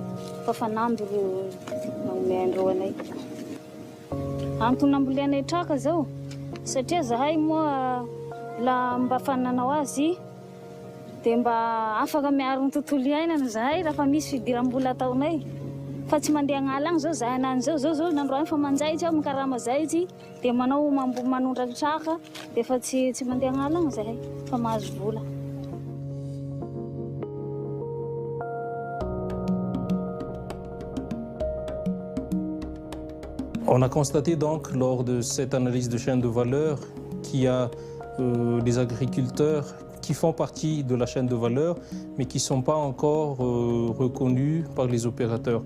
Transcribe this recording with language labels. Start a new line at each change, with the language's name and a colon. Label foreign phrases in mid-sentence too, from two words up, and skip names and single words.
Malagasy: Fa Fanamby ro manome andreo anay. Antony ambolenay traka zao satria zahay moa la mba fananao azy dia mba afaka miaro ny tontolo iainana zahay raha fa misy fidiram-bola ataonay. Fa tsy mandeha agnala agny zao zahay anany zao nandroany fa manjaitsy aho mikarama zaitsy dia manao manondraky traka dia fa tsy mandeha agnala agny zahay fa mahazo vola.
French: On a constaté donc lors de cette analyse de chaîne de valeur qu'il y a des agriculteurs qui font partie de la chaîne de valeur, mais qui ne sont pas encore reconnus par les opérateurs.